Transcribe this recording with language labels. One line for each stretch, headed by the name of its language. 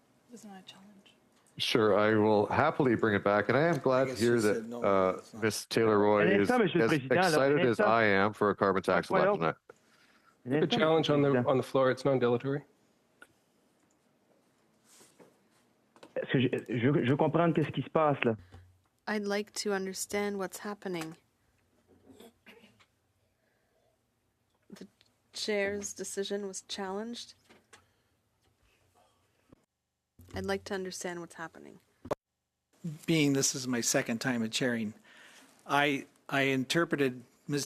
English: Wasn't a challenge. Sure, I will happily bring it back. And I am glad to hear that Ms. Taylor-Roy is as excited as I am for a carbon tax election. A challenge on the floor, it's non-dilatory.
French: Je veux comprendre qu'est-ce qui se passe là.
English: I'd like to understand what's happening. chair's decision was challenged? I'd like to understand what's happening. Being this is my second time at chairing, I interpreted Ms.